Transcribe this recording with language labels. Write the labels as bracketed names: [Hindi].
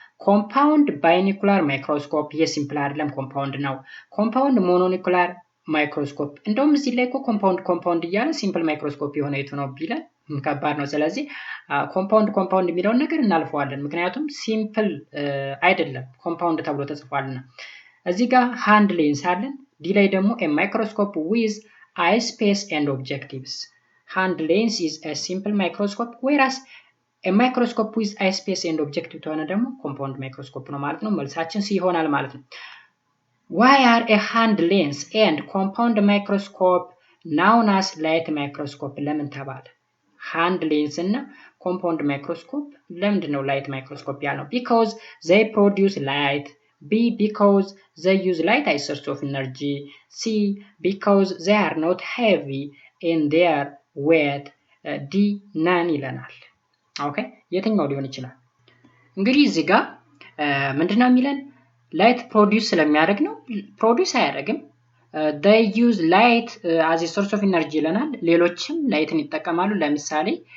[Amharic] ኮምፓውንድ ባይኒኩላር ማይክሮስኮፕ የሲምፕል አይደለም ኮምፓውንድ ነው። ኮምፓውንድ ሞኖኒኩላር ማይክሮስኮፕ እንደውም እዚህ ላይ እኮ ኮምፓውንድ እያለ ሲምፕል ማይክሮስኮፕ የሆነ የቱ ነው ቢለን ከባድ ነው። ስለዚህ ኮምፓውንድ የሚለውን ነገር እናልፈዋለን፣ ምክንያቱም ሲምፕል አይደለም ኮምፓውንድ ተብሎ ተጽፏልና። እዚህ ጋር ሃንድ ሌንስ አለን። ዲ ላይ ደግሞ [English] a microscope with eyespace and objectives. Hand lens is a simple microscope, whereas a microscope with eyespace and objective [Amharic] ተሆነ ደግሞ [English] compound microscope [Amharic] ነው ማለት ነው። መልሳችን ሲ ይሆናል ማለት ነው። [English] Why are a hand lens and compound microscope known as light microscope? [Amharic] ለምን ተባለ? hand lens እና compound microscope ለምንድን ነው light microscope ያልነው? [English] Because they produce light. B, because they use light as source of energy. C, because they are not heavy in their weight. [Amharic] D, none ይለናል። ኦኬ የትኛው ሊሆን ይችላል? እንግዲህ እዚህ ጋር ምንድነው የሚለን? ላይት ፕሮዲዩስ ስለሚያደርግ ነው። ፕሮዲዩስ አያደርግም። [English] they use light as a source of energy [Amharic] ይለናል። ሌሎችም ላይትን ይጠቀማሉ። ለምሳሌ